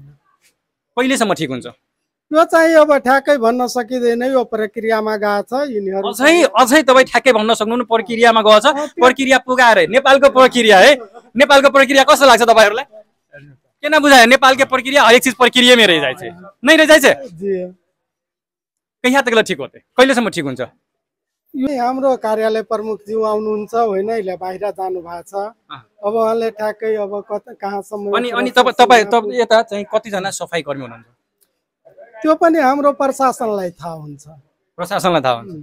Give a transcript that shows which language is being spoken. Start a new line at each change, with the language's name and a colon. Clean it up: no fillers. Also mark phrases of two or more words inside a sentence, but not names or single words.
Nepali: कहिलेसम्म ठिक हुन्छ यो चाहिँ अब ठ्याक्कै भन्न सकिँदैन, यो प्रक्रियामा गएको छ यिनीहरू। अझै तपाईँ ठ्याक्कै भन्न सक्नुहुन्न प्रक्रियामा गएको छ? प्रक्रिया पुगाएर नेपालको प्रक्रिया है, नेपालको प्रक्रिया कस्तो लाग्छ तपाईँहरूलाई? किन बुझायो? नेपालको प्रक्रिया हरेक चीज प्रक्रियामै
Maithili: रह जाए छै, नहीं रह जाए छै। कहिया तकला ठिक होते,
Nepali: कहिलेसम्म ठिक हुन्छ? यो हाम्रो कार्यालय प्रमुख ज्यू आउनुहुन्छ होइन, अहिले बाहिर जानु भएको छ। अब उहाँले ठ्याक्कै अब कहाँसम्म अनि तपाईँ यता चाहिँ कतिजना सफाई कर्मी हुनुहुन्छ? त्यो पनि हाम्रो प्रशासनलाई थाहा हुन्छ। प्रशासनलाई थाहा हुन्छ।